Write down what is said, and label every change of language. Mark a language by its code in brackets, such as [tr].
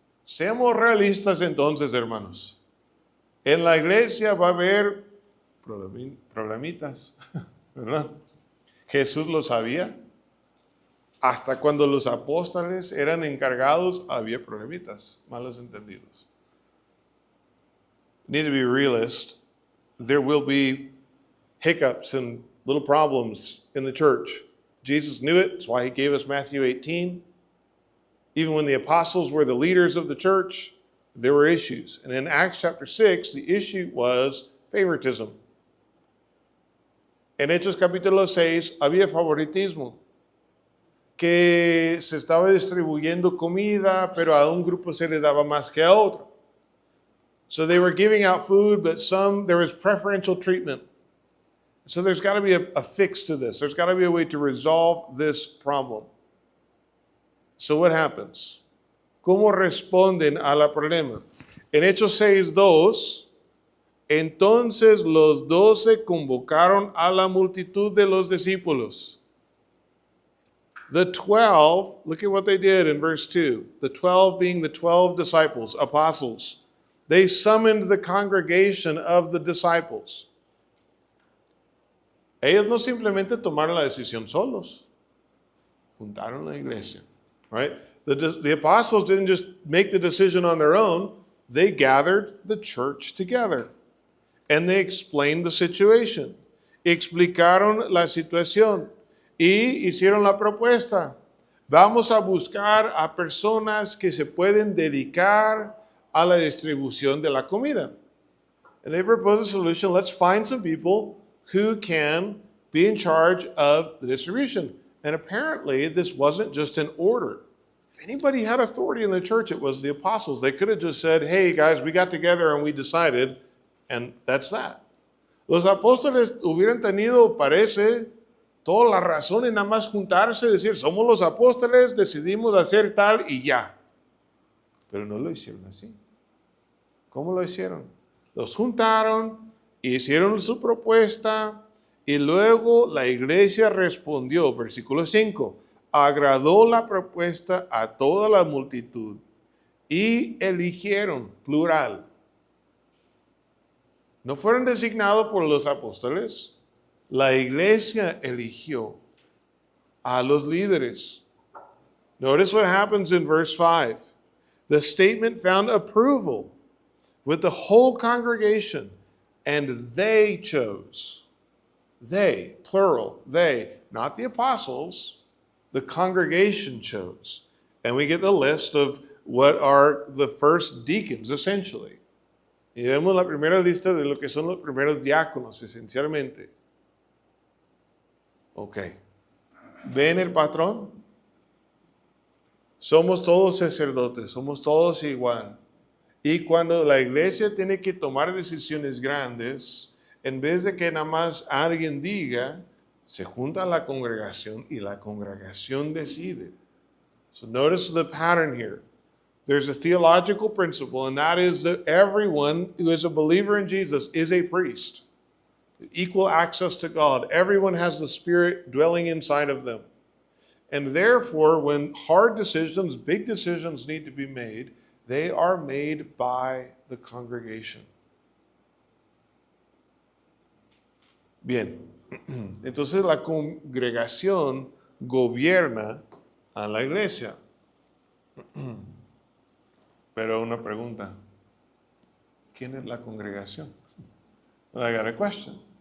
[es] Seamos realistas entonces, hermanos. En la iglesia va a haber problemitas, ¿verdad? Jesús lo sabía. Hasta cuando los apóstoles eran encargados, había problemitas, malos entendidos. [en] Need to be realist. There will be hiccups and little problems in the church. Jesus knew it. That's why he gave us Matthew 18. Even when the apostles were the leaders of the church, there were issues. And in Acts chapter 6, the issue was favoritism. [es] En Hechos capítulo 6 había favoritismo, que se estaba distribuyendo comida, pero a un grupo se le daba más que a otro. [en] So they were giving out food, but there was preferential treatment. So there's got to be a fix to this. There's got to be a way to resolve this problem. So what happens? [es] ¿Cómo responden a la problema? En Hechos 6:2, entonces los 12 convocaron a la multitud de los discípulos. [en] The 12, look at what they did in verse 2. The 12 being the 12 disciples, apostles. They summoned the congregation of the disciples. [es] Ellos no simplemente tomaron la decisión solos. Juntaron la iglesia, [en] right? The apostles didn't just make the decision on their own. They gathered the church together. And they explained the situation. [es] Explicaron la situación. Y hicieron la propuesta. Vamos a buscar a personas que se pueden dedicar a la distribución de la comida. [en] And they proposed a solution. Let's find some people who can be in charge of the distribution. And apparently, this wasn't just an order. If anybody had authority in the church, it was the apostles. They could have just said, hey, guys, we got together and we decided, and that's that. [es] Los apóstoles hubieran tenido, parece, toda la razón en nada más juntarse, decir, somos los apóstoles, decidimos hacer tal y ya. Pero no lo hicieron así. ¿Cómo lo hicieron? Los juntaron, hicieron su propuesta y luego la iglesia respondió, versículo 5, agradó la propuesta a toda la multitud y eligieron, plural. No fueron designados por los apóstoles, la iglesia eligió a los líderes. [en] Notice what happens in verse 5. The statement found approval with the whole congregation, and they chose. They, plural, they, not the apostles, the congregation chose. And we get the list of what are the first deacons, essentially. [es] Y vemos la primera lista de lo que son los primeros diáconos, esencialmente. Ok. ¿Ven el patrón? Somos todos sacerdotes, somos todos igual. Y cuando la iglesia tiene que tomar decisiones grandes, en vez de que nada más alguien diga, se junta la congregación y la congregación decide. [en] So notice the pattern here. There's a theological principle, and that is that everyone who is a believer in Jesus is a priest. Equal access to God. Everyone has the Spirit dwelling inside of them. And therefore, when hard decisions, big decisions need to be made, they are made by the congregation. [es] Bien, entonces la congregación gobierna a la iglesia. Pero una pregunta, ¿quién es la congregación? [en] I got a question.